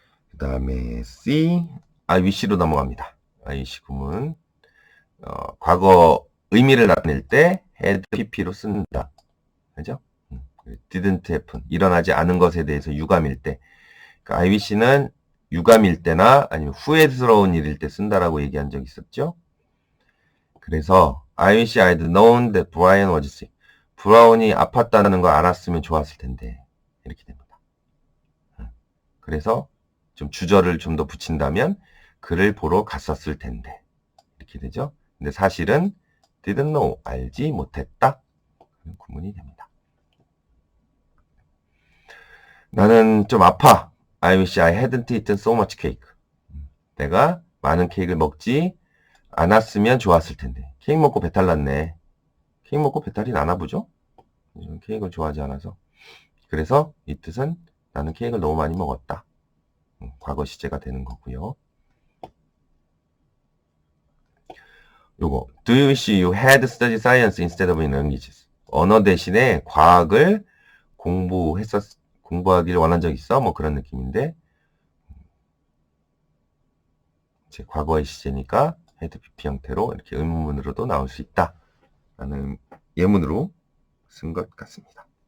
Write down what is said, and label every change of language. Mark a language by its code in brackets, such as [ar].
[ko] 그 다음에 C, I wish로 넘어갑니다. I wish 구문 과거 의미를 나타낼 때 had pp로 쓴다. 그죠? [en] didn't happen, [ko] 일어나지 않은 것에 대해서 유감일 때. 그러니까 I wish는 유감일 때나 아니면 후회스러운 일일 때 쓴다라고 얘기한 적 있었죠. [en] 그래서 I wish I'd known that Brian was sick. [ko] 브라운이 아팠다는 걸 알았으면 좋았을 텐데 이렇게 됩니다. 그래서 좀 주절을 좀 더 붙인다면 그를 보러 갔었을 텐데 이렇게 되죠. 근데 사실은 [en] didn't know, [ko] 알지 못했다. 그런 구문이 됩니다. 나는 좀 아파. [en] I wish I hadn't eaten so much cake. [ko] 내가 많은 케이크를 먹지 않았으면 좋았을 텐데. 케이크 먹고 배탈 났네. 케이크 먹고 배탈이 나나 보죠? 케이크를 좋아하지 않아서. 그래서 이 뜻은 나는 케이크를 너무 많이 먹었다. 과거 시제가 되는 거고요. 요거 [en] Do you wish you had studied science instead of languages? [ko] 언어 대신에 과학을 공부하기를 원한 적 있어? 뭐 그런 느낌인데 제 과거의 시제니까 had pp 형태로 이렇게 의문문으로도 나올 수 있다 라는 예문으로 쓴 것 같습니다.